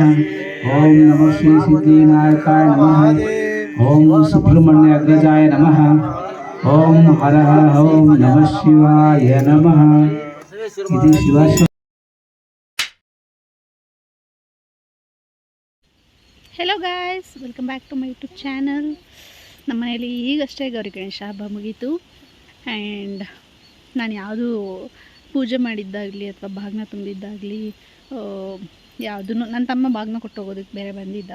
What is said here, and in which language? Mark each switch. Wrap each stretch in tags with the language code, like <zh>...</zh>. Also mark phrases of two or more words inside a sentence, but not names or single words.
<sa>ओम नमो श्री सिद्धिविनायकाय नमः। ओम सुब्रह्मण्य अग्रजाय नमः। ओम हर हर ओम नमः शिवाय नमः। इति शिवाय।</sa> <en>hello guys, welcome back to my YouTube channel.</en> <kn>ನಮ್ಮ ಮನೇಲಿ ಈಗಷ್ಟೇ ಗೌರಿ ಗಣೇಶ ಹಬ್ಬ ಮುಗೀತು. ಆ್ಯಂಡ್ ನಾನು ಯಾವುದೂ ಪೂಜೆ ಮಾಡಿದ್ದಾಗಲಿ ಅಥವಾ ಬಾಗಿನ ತುಂಬಿದ್ದಾಗಲಿ ಯಾವುದೂ ನನ್ನ ತಮ್ಮ ಬಾಗಿನ ಕೊಟ್ಟು ಹೋಗೋದಕ್ಕೆ ಬೇರೆ ಬಂದಿದ್ದ.</kn>